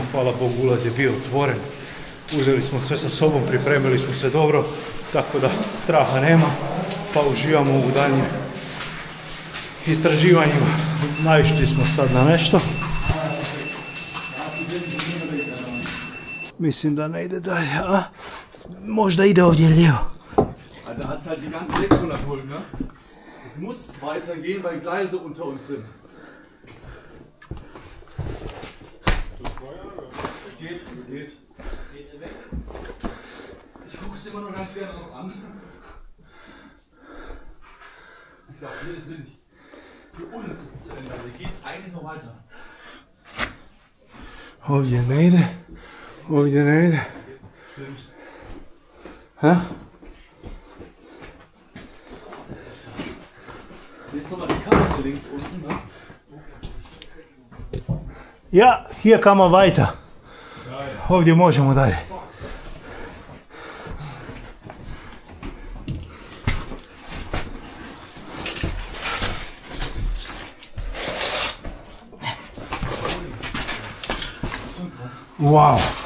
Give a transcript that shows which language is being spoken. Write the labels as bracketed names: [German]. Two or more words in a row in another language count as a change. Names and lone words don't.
[Croatian] Hvala Bogu, ulaz je bio otvoren. Uzeli smo sve sa sobom, pripremili smo se dobro, tako da straha nema, pa uživamo u daljnjim istraživanjima. Naišli smo sad na nešto. Mislim da ne ide dalje, a? Možda ide ovdje lijevo. [German] Da hat halt die ganze Lektion abholen, ne? Es muss weitergehen, weil Gleise unter uns sind. Es geht, es geht. Ich gucke es immer nur ganz gerne noch an. Ich glaube, hier ist nicht. Für uns ist zu Ende. Hier geht es eigentlich noch weiter. [Croatian] Ovdje ne ide. Ovdje ne ide. Ha? [German] Jetzt nochmal die Karte links unten, ne? Ja, hier kann man weiter. [Croatian] Ovdje možemo dalje. Wow.